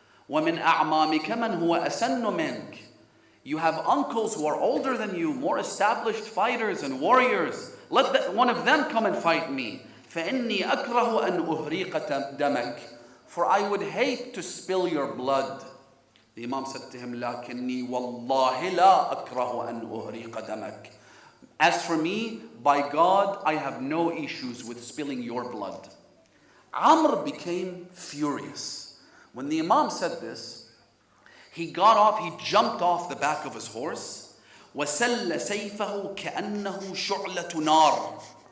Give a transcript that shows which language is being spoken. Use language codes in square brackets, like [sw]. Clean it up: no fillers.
[ar] وَمِنْ أَعْمَامِكَ مَنْ هُوَ أَسَنُّ مِنْكَ. [en] You have uncles who are older than you, more established fighters and warriors. Let one of them come and fight me. [ar] فَإِنِّي أَكْرَهُ أَنْ أُهْرِيقَ دَمَكَ. [en] For I would hate to spill your blood. The Imam said to him, [ar] لَكِنِّي وَاللَّهِ لَا أَكْرَهُ أَنْ أُهْرِيقَ دَمَكَ. [en] As for me, by God, I have no issues with spilling your blood. Amr became furious. When the Imam said this, he got off, he jumped off the back of his horse. [ar] وَسَلَّ سَيْفَهُ كَأَنَّهُ شُعْلَةُ نَارٍ.